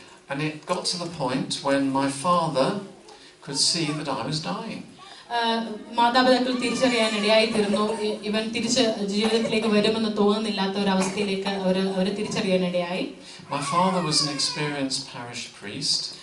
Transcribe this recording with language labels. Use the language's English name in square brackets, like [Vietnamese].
[English] And it got to the point when my father could see that I was dying. [Malayalam] മാതാപിതാക്കൾ തിരിച്ചറിയാൻ ഇടയായി തീർന്നു. ഇവൻ തിരിച്ച് ജീവിതത്തിലേക്ക് വരുമെന്ന് തോന്നുന്നില്ലാത്ത ഒരു അവസ്ഥയിലേക്ക് അവർ തിരിച്ചറിയാൻ ഇടയായി. [English] My father was an experienced parish priest.